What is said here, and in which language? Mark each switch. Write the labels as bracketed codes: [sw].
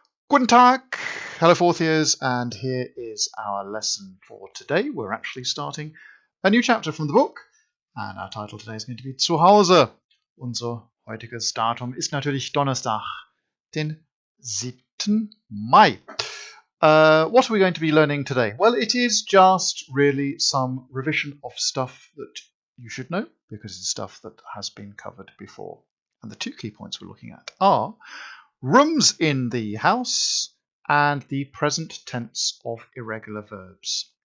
[de] Guten Tag, [en] hello fourth years, and here is our lesson for today. We're actually starting a new chapter from the book, and our title today is going to be [de] Zu Hause. Unser heutiges Datum ist natürlich Donnerstag, den 7. Mai. [en] What are we going to be learning today? Well, it is just really some revision of stuff that you should know, because it's stuff that has been covered before. And the two key points we're looking at are rooms in the house and the present tense of irregular verbs.